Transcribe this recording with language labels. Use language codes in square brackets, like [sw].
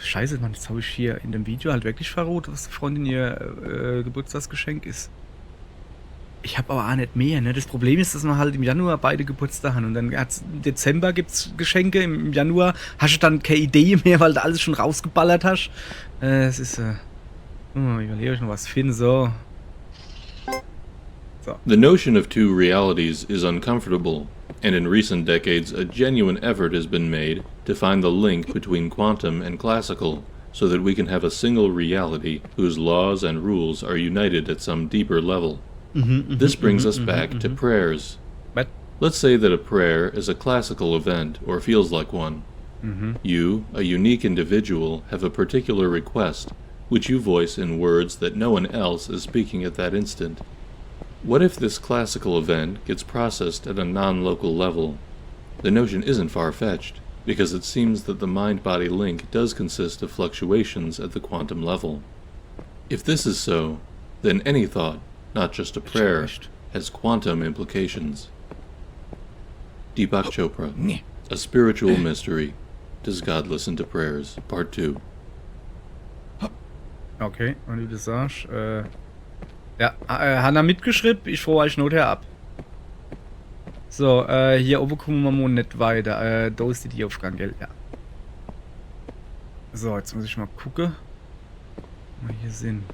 [de] Scheiße, Mann, jetzt habe ich hier in dem Video halt wirklich verraten, was die Freundin ihr Geburtstagsgeschenk ist. Ich habe aber auch nicht mehr, ne? Das Problem ist, dass wir halt im Januar beide Geburtstag haben und dann im Dezember gibt's Geschenke, im Januar hast du dann keine Idee mehr, weil du alles schon rausgeballert hast. Es ist, ich überlege euch noch was finden, so. [en] The notion of two realities is uncomfortable, and in recent decades a genuine effort has been made to find the link between quantum and classical, so that we can have a single reality whose laws and rules are united at some deeper level. This brings us back to prayers. What? Let's say that a prayer is a classical event or feels like one. You, a unique individual, have a particular request, which you voice in words that no one else is speaking at that instant. What if this classical event gets processed at a non-local level? The notion isn't far-fetched, because it seems that the mind-body link does consist of fluctuations at the quantum level. If this is so, then any thought, not just a prayer, has quantum implications. Deepak Chopra, A Spiritual Mystery. Does God Listen to Prayers? Part 2. [de] Okay, und wie du sagst, ja, Hanna mitgeschrieben, ich fahre euch not her ab. So, hier oben kommen wir mal nicht weiter. Da ist die Aufgang, gell? Ja. So, jetzt muss ich mal gucken. Mal hier sehen.